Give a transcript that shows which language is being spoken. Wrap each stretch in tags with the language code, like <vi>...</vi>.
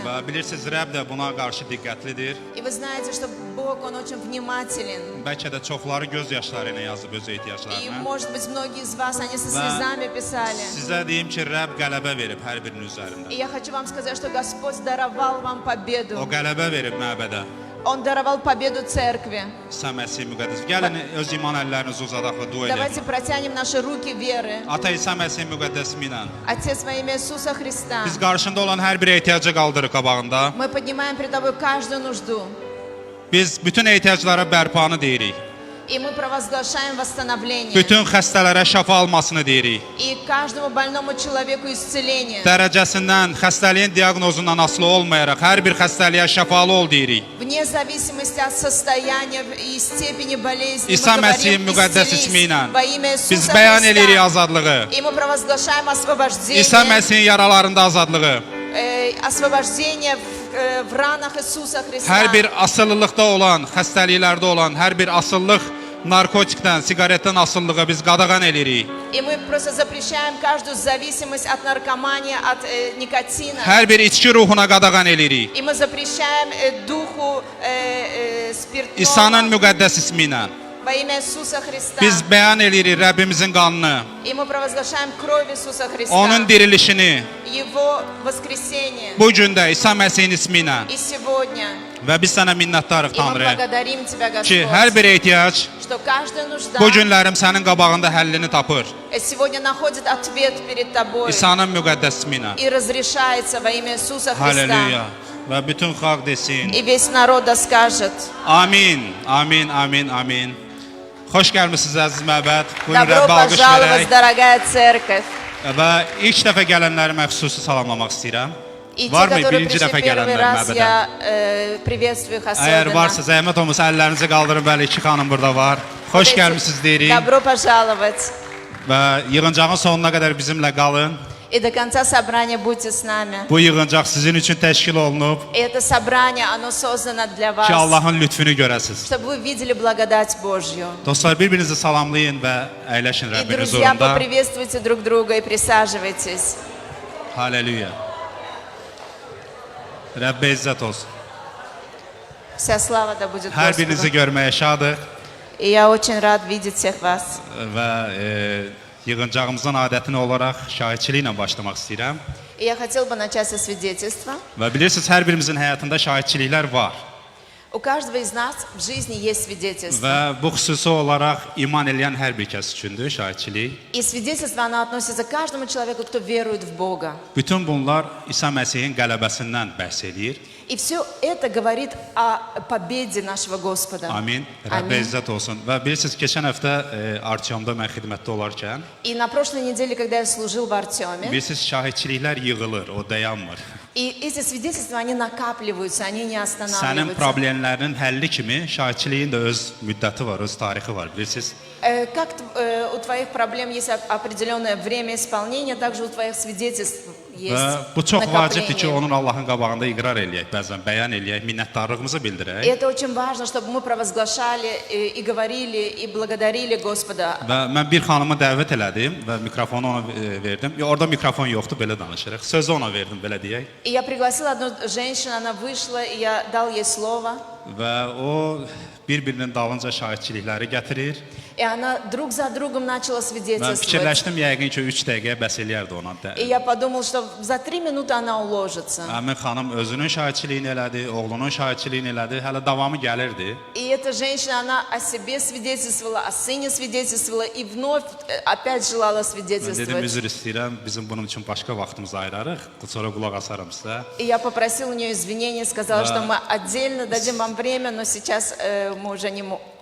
<az>və bilirsiniz, Rəbb də buna qarşı diqqətlidir.</az> <ru>И вы знаете, что Бог, Он очень внимателен.</ru> <az>Bəlkə də çoxları göz yaşları ilə yazıb öz</az> <ru>И,</ru> <az>ehtiyaclarını.</az> <ru>может быть, многие из вас, они со слезами писали.</ru> <az>Sizə deyim ki, Rəbb qələbə verib hər birinin üzərində.</az> <ru>И я хочу вам сказать, что Господь даровал вам</ru> <az>O</az> <ru>победу.</ru> <az>qələbə verib məbədə.</az> <ru>Он даровал победу церкви.</ru> <az>İsa Məsih müqəddəs. Gəlin öz iman əllərinizi uzadaq və dua</az> <ru>Давайте</ru> <az>edək.</az> <ru>протянем наши руки веры.</ru> <az>Ata İsa Məsih müqəddəs ismi ilə</az> <ru>Отец, во имя Иисуса Христа,</ru> <az>biz qarşında olan hər bir ehtiyacı qaldırıq qabağında.</az> <ru>мы поднимаем пред Тобой каждую нужду.</ru> <az>Biz bütün ehtiyaclara bərpanı deyirik.</az> <ru>И мы провозглашаем восстановление.</ru> <az>Bütün xəstələrə şəfa almasını deyirik.</az> <ru>И каждому больному человеку исцеление.</ru> <az>Dərəcəsindən, xəstəliyin diaqnozundan asılı olmayaraq hər bir xəstəliyə şəfalı ol deyirik.</az> <ru>Вне зависимости от состояния и степени болезни,</ru> <az>İsa</az> <ru>мы</ru> <az>Məsih'in</az> <ru>говорим</ru> <az>müqəddəs</az> <ru>исцелись</ru> <az>ismi ilə</az> <ru>во имя</ru> <az>biz</az> <ru>Иисуса</ru> <az>bəyan edirik</az> <ru>Христа.</ru> <az>azadlığı.</az> <ru>И мы провозглашаем освобождение,</ru> <az>İsa Məsih'in yaralarında azadlığı.</az> <ru>освобождение в ранах Иисуса Христа.</ru> <az>Hər bir asıllılıqda olan, xəstəliklərdə olan hər bir asıllıq narkotikdən, siqaretdən asılılığı biz qadağan edirik.</az> <ru>И мы просто запрещаем каждую зависимость от наркомании, от никотина.</ru> <az>Hər bir içki ruhuna qadağan edirik.</az> <ru>И мы запрещаем духу спиртного</ru> <az>İsa'nın müqəddəs ismi ilə</az> <ru>во имя Иисуса Христа.</ru> <az>biz bəyan edirik Rəbbimizin qanını,</az> <ru>И мы провозглашаем кровь Иисуса Христа,</ru> <az>onun dirilişini</az> <ru>Его воскресение.</ru> <az>bu gün də İsa Məsihin ismi ilə</az> <ru>И сегодня</ru> <az>və biz sənə minnətdarıq</az> <ru>и мы</ru> <az>Tanrı</az> <ru>благодарим Тебя,</ru> <az>ki,</az> <ru>Господь,</ru> <az>hər bir ehtiyac</az> <ru>что каждая нужда</ru> <az>bu günlərim sənin qabağında həllini tapır.</az> <ru>сегодня находит ответ перед Тобой</ru> <az>İsa'nın müqəddəs ismi ilə.</az> <ru>и разрешается во имя Иисуса</ru> <az>Halleluya.</az> <ru>Христа.</ru> <az>Və bütün xalq desin.</az> <ru>И весь народ да скажет:</ru> <az>Amin, amin, amin, amin. Xoş gəlmisiniz əziz məbəd. Buyurun</az> <ru>добро</ru> <az>Rəbbə alqış</az> <ru>пожаловать,</ru> <az>verək.</az> <ru>дорогая церковь.</ru> <az>Və ilk dəfə gələnləri mən xüsusi salamlamaq istəyirəm.</az> <ru>И те,</ru> <az>Varmı</az> <ru>которые</ru> <az>birinci</az> <ru>пришли</ru> <az>dəfə</az> <ru>первый</ru> <az>gələnlər</az> <ru>раз,</ru> <az>məbədə?</az> <ru>я приветствую их</ru> <az>Əgər</az> <ru>особенно.</ru> <az>varsa zəhmət olmasa əllərinizi qaldırın. Bəli, iki xanım burada var. Xoş gəlmisiniz deyirik.</az> <ru>Добро пожаловать.</ru> <az>Və yığıncağın sonuna qədər bizimlə qalın.</az> <ru>И до конца собрания будьте с нами.</ru> <az>Bu yığıncaq sizin üçün təşkil olunub</az> <ru>И это собрание, оно создано для</ru> <az>ki,</az> <ru>вас,</ru> <az>Allahın lütfünü görəsiniz.</az> <ru>чтобы вы видели благодать Божью.</ru> <az>Dostlar, bir-birinizi salamlayın və əyləşin</az> <ru>И,</ru> <az>Rəbbin</az> <ru>друзья,</ru> <az>huzurunda.</az> <ru>поприветствуйте друг друга и присаживайтесь.</ru> <az>Halleluya. Rəbbə izzət olsun.</az> <ru>Вся слава да будет</ru> <az>Hər birinizi</az> <ru>Господу.</ru> <az>görməyə şadıq</az> <ru>И я очень рад видеть всех вас.</ru> <az>və yığıncağımızın adətini olaraq şahidçiliklə başlamaq istəyirəm.</az> <ru>И я хотел бы начать со свидетельства.</ru> <az>Və bilirsiniz, hər birimizin həyatında şahidçiliklər var.</az> <ru>У каждого из нас в жизни есть свидетельство.</ru> <az>Və bu xüsusi olaraq iman eləyən hər bir kəs üçündür şahidçilik.</az> <ru>И свидетельство, оно относится к каждому человеку, кто верует в Бога.</ru> <az>Bütün bunlar İsa Məsihin qələbəsindən bəhs eləyir.</az> <ru>И все это говорит о победе нашего Господа.</ru> <az>Amin. Rəbbə Amin. izzət olsun. Və bilirsiniz, keçən həftə Artyomda mən xidmətdə olarkən,</az> <ru>И на прошлой неделе, когда я служил в Артеме,</ru> <az>bilirsiniz, şahidçiliklər yığılır, o dayanmır.</az> <ru>и эти свидетельства, они накапливаются, они не</ru> <az>Sənin</az> <ru>останавливаются.</ru> <az>problemlərinin həlli kimi şahidçiliyin də öz müddəti var, öz tarixi var, bilirsiniz.</az> <ru>Как у твоих проблем есть определенное время исполнения, также у твоих свидетельств есть</ru> <az>Və bu çox vacibdir ki,</az> <ru>накопление.</ru> <az>onun Allahın qabağında iqrar eləyək, bəzən bəyan eləyək, minnətdarlığımızı</az> <ru>И</ru> <az>bildirək.</az> <ru>это очень важно, чтобы мы провозглашали и говорили, и благодарили Господа.</ru> <az>Və mən bir xanımı dəvət elədim və mikrofonu ona verdim. Orada mikrofon yoxdur, belə danışırıq. Sözü ona verdim, belə deyək.</az> <ru>И я пригласила одну женщину, она вышла, и я дал ей слово.</ru> <az>və o bir-birinin dalınca şahidçilikləri gətirir.</az> <ru>И она друг за другом начала</ru> <az>Mən</az> <ru>свидетельствовать.</ru> <az>fikirləşdim yəqin ki 3 dəqiqəyə bəs eləyərdi ona.</az> <ru>И я подумал, что за 3 минуты она уложится.</ru> <az>Həmin xanım özünün şahidçiliyini elədi, oğlunun şahidçiliyini elədi, hələ davamı gəlirdi.</az> <ru>И эта женщина, она о себе свидетельствовала, о сыне свидетельствовала и вновь опять желала</ru> <az>Mən dedim</az> <ru>свидетельствовать.</ru> <az>üzr istəyirəm, bizim bunun üçün başqa vaxtımızı ayırarıq, sonra qulaq asarım sizə.</az> <ru>И я попросила у нее извинения, сказала, что мы отдельно дадим вам время, но сейчас мы уже не можем.</ru>